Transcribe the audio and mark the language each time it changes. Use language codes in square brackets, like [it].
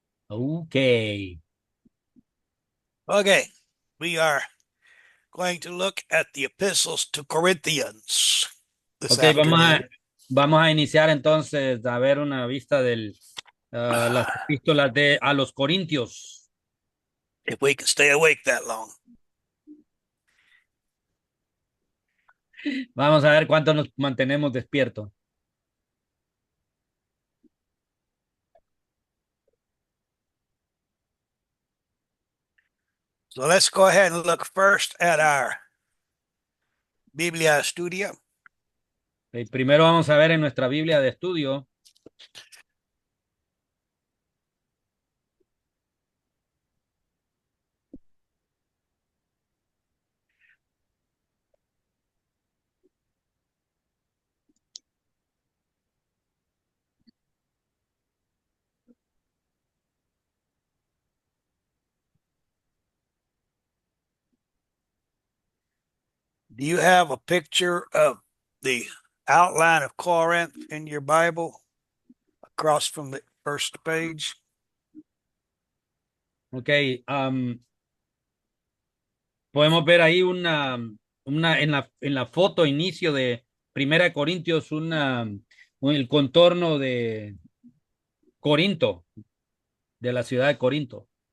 [en] Okay. Okay, we are going to look at the epistles to Corinthians this Okay, afternoon. [es] vamos a iniciar entonces a ver una vista de las epístolas a los Corintios. [en] If we can stay awake that long. [es] Vamos a ver cuánto nos mantenemos despiertos. [en] So let's go ahead and look first at our Biblia Studia. [es] Primero vamos a ver en nuestra Biblia de estudio. [en] Do you have a picture of the outline of Corinth in your Bible across from the first page? [es] Ok, podemos ver ahí en la foto inicio de Primera de Corintios, el contorno de Corinto, de la ciudad de Corinto.